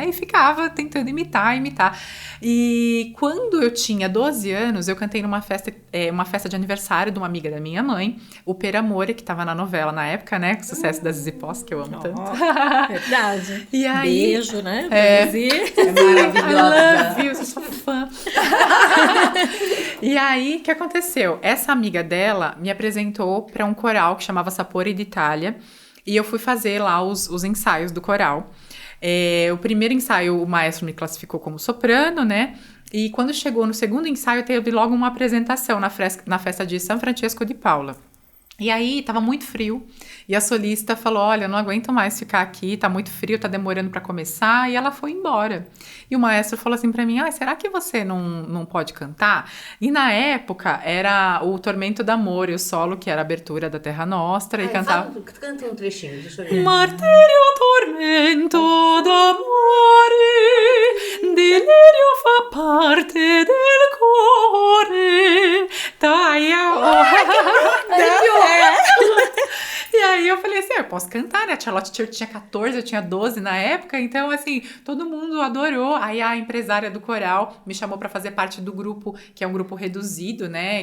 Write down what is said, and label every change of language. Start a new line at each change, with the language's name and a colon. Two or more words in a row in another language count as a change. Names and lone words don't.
Portuguese: E ficava tentando imitar. E quando eu tinha 12 anos, eu cantei numa festa de aniversário de uma amiga da minha mãe, o Per Amore, que estava na novela na época, né? Com o sucesso da Zizi Posse, que eu amo tanto. Verdade. E aí, beijo, né? É maravilhosa.
English: I love you,
Portuguese: eu sou fã. E aí, o que aconteceu? Essa amiga dela me apresentou para um coral que chamava Sapore d'Italia, e eu fui fazer lá os ensaios do coral. O primeiro ensaio, o maestro me classificou como soprano, né? E quando chegou no segundo ensaio, teve logo uma apresentação na festa de São Francesco de Paula. E aí, tava muito frio, e a solista falou, olha, eu não aguento mais ficar aqui, tá muito frio, tá demorando pra começar, e ela foi embora. E o maestro falou assim pra mim, será que você não pode cantar? E na época, era o Tormento d'Amore, o solo, que era a abertura da Terra Nostra, e cantava... Canta um trechinho, deixa eu ver.
Italian: Martirio tormento d'amore, delirio fa parte del cuore.
Portuguese: Então, aí E aí eu falei assim, eu posso cantar, né? A Charlotte Church tinha 14, eu tinha 12 na época, então assim, todo mundo adorou. Aí a empresária do coral me chamou pra fazer parte do grupo, que é um grupo reduzido, né?